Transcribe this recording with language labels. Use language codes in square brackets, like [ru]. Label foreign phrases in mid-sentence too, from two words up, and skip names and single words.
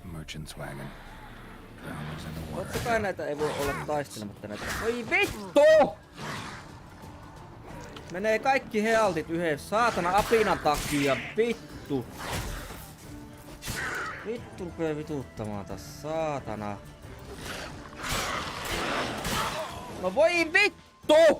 [en] merchant's wagon. Crown was in the water. [fi] Totta kai näitä ei voi olla taistelematta näitä. Voi vittu! Menee kaikki healtit yhden saatana apinan takia. Vittu. Vittu rupee vituttamaan taas. Saatana. No voi vittu!